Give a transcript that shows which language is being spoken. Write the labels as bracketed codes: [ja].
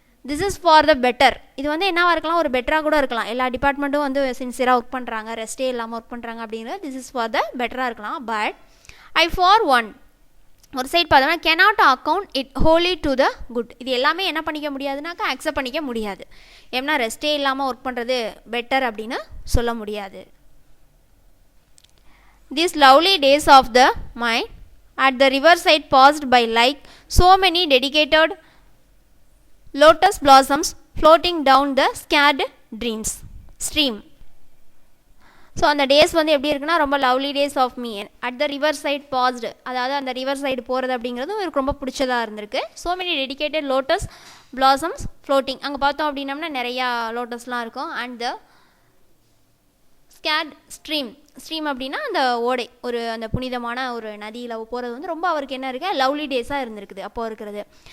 [en] This is for the better. [ta] இது வந்து என்னவாக இருக்கலாம், ஒரு பெட்டராக கூட இருக்கலாம். எல்லா டிபார்ட்மெண்ட்டும் வந்து சின்சியராக ஒர்க் பண்ணுறாங்க, ரெஸ்ட்டே இல்லாமல் ஒர்க் பண்ணுறாங்க அப்படிங்கிறது திஸ் இஸ் ஃபார் த பெட்டராக இருக்கலாம். [en] but I for one, [ta] ஒரு சைட் பார்த்தோம்னா [en] cannot account it wholly to the good. [ta] இது எல்லாமே என்ன பண்ணிக்க முடியாதுனாக்கா அக்செப்ட் பண்ணிக்க முடியாது. ஏன்னா ரெஸ்ட்டே இல்லாமல் ஒர்க் பண்ணுறது பெட்டர் அப்படின்னு சொல்ல முடியாது. [en] These lovely days of the mind at the riverside passed by like so many dedicated lotus blossoms floating down the scared dreams stream. [ta] So அந்த டேஸ் வந்து எப்படி இருக்குன்னா ரொம்ப [en] lovely days of me at the river side past, [ta] அதாவது அந்த river side போகிறது அப்படிங்கிறது எனக்கு ரொம்ப பிடிச்சதாக இருந்திருக்கு. [en] so many dedicated lotus blossoms floating, [ta] அங்கே பார்த்தோம் அப்படின்னம்னா நிறையா லோட்டஸ்லாம் இருக்கும். [en] and the skate stream, [ta] stream அப்படின்னா அந்த ஓடை, ஒரு அந்த புனிதமான ஒரு நதியில் போகிறது வந்து ரொம்ப அவருக்கு என்ன இருக்குது லவ்லி டேஸாக இருந்திருக்குது அப்போது இருக்கிறது.